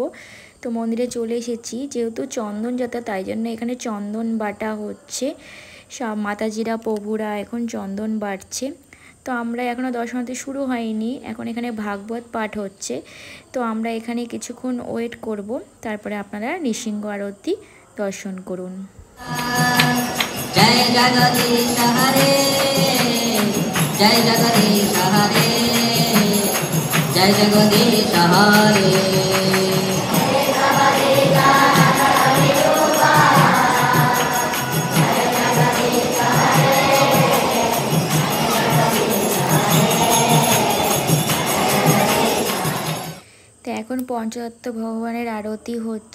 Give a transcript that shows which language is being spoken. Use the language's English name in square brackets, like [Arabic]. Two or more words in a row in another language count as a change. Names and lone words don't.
[Bangla] তো মন্দিরে চলে এসেছি, যেহেতু চন্দন যাত্রা তাই জন্য এখানে চন্দন বাটা হচ্ছে। সব মাতাজিরা প্রভুরা এখন চন্দন বাটছে। তো আমরা এখনও দর্শনার্থী শুরু হয়নি, এখন এখানে ভাগবত পাঠ হচ্ছে। তো আমরা এখানে কিছুক্ষণ ওয়েট করব, তারপরে আপনারা নৃসিংহ আরতি দর্শন করুন। [Hindi] जय जगदीश हरे, जय जगदीश हरे, जय जगदीश हरे। [Bangla] তো এখন পঞ্চতত্ত্ব ভগবানের আরতি হচ্ছে।